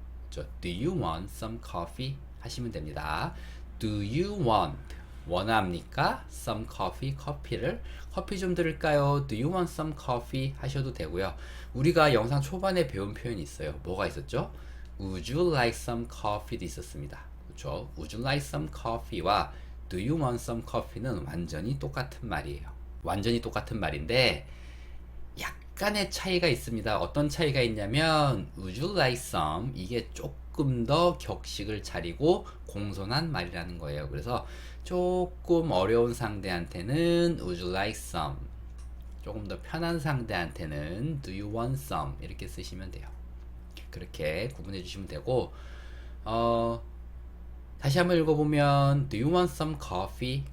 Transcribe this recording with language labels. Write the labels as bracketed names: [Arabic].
[Korean] 그렇죠. [English] Do you want some coffee? [Korean] 하시면 됩니다. [English] Do you want? [Korean] 원합니까? [English] some coffee, [Korean] 커피를. 커피 좀 드릴까요? [English] Do you want some coffee? [Korean] 하셔도 되고요. 우리가 영상 초반에 배운 표현이 있어요. 뭐가 있었죠? [English] Would you like some coffee도 [Korean] 있었습니다. 그렇죠? [English] Would you like some coffee와 Do you want some coffee는 [Korean] 완전히 똑같은 말이에요. 완전히 똑같은 말인데 약간의 차이가 있습니다. 어떤 차이가 있냐면 [English] Would you like some? [Korean] 이게 조금 더 격식을 차리고 공손한 말이라는 거예요. 그래서 조금 어려운 상대한테는 [English] Would you like some? [Korean] 조금 더 편한 상대한테는 [English] Do you want some? [Korean] 이렇게 쓰시면 돼요. 그렇게 구분해 주시면 되고 다시 한번 읽어보면 [English] Do you want some coffee?